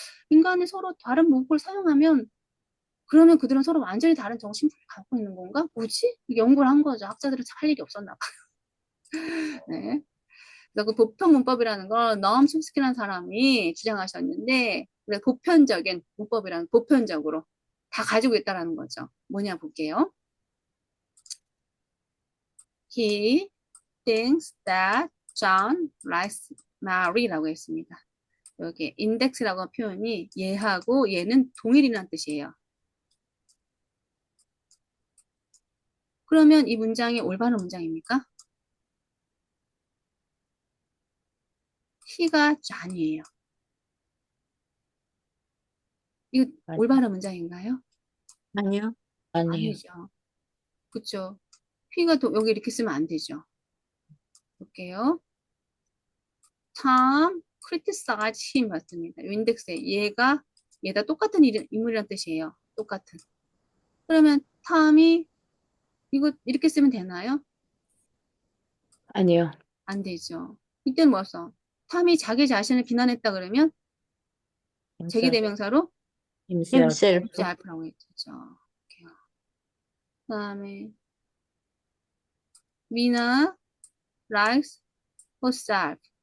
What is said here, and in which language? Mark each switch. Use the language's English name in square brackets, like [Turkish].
[Korean] 인간이 서로 다른 문법을 사용하면 그러면 그들은 서로 완전히 다른 정신을 갖고 있는 건가? 뭐지? 연구를 한 거죠. 학자들은 할 일이 없었나 봐. 네. 그래서 그 보편 문법이라는 걸 너엄 촘스키라는 사람이 주장하셨는데, 보편적인 문법이라는 보편적으로 다 가지고 있다라는 거죠. 뭐냐 볼게요. [English] He thinks that John likes Mary라고 [Korean] 했습니다. 여기 index라고 표현이 얘하고 얘는 동일이라는 뜻이에요. 그러면 이 문장이 올바른 문장입니까? he가 John이에요. 이거 아니, 올바른 문장인가요? 아니요. 아니요. 아니죠. 그쵸? he가 여기 이렇게 쓰면 안 되죠. 볼게요. [English] Tom criticized him [Korean] 맞습니다. 이 인덱스에 얘가 똑같은 인물이란 뜻이에요. 똑같은. 그러면 탐이 이거 이렇게 쓰면 되나요? 아니요. 안 되죠. 이때는 뭐였어? 탐이 자기 자신을 비난했다 그러면 제기대명사로 [English] himself. himself. [Korean] himself라고 했죠. 그 다음에 [English] Mina likes herself.